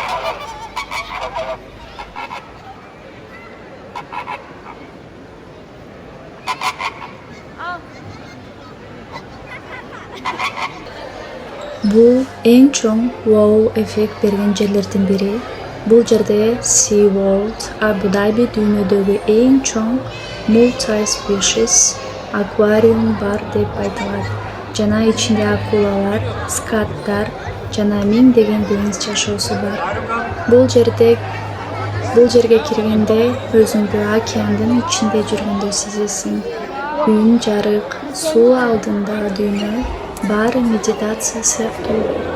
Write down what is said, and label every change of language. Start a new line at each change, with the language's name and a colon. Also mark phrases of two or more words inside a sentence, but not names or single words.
Kyrgyz: Бул эң чоң wow-эффект берген жерлердин бири. Бул жерде Sea World, Абу Даби дүйнөдөгү эң чоң multi-species аквариум бар деп айтылат. Жана ичинде акулалар, скаттар жана миңдеген деңиз жашоосу бар. Бул жерге киргенде өзүңдү океандын ичинде жүргөндөй сезесиң. Үн, жарык, суу алдындагы дүйнө баары медитация сыяктуу.